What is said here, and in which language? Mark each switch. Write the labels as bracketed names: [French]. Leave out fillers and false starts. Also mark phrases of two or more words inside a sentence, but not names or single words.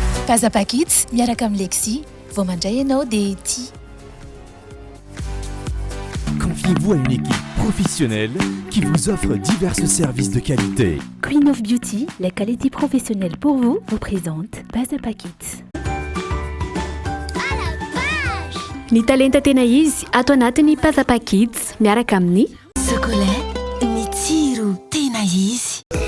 [Malagasy] Pazapa Kids miaraka amin'ny Lexi vao mandray ianao dia tia. [French] Confiez-vous à une équipe professionnelle qui vous offre divers services de qualité. [English] Queen of Beauty, [French] la qualité professionnelle pour vous présente Pazapa Kids. [Malagasy] Ny talenta tena izy ato anatiny Pazapa Kids miaraka amin'ny Chocolat, ny tsiro tena izy.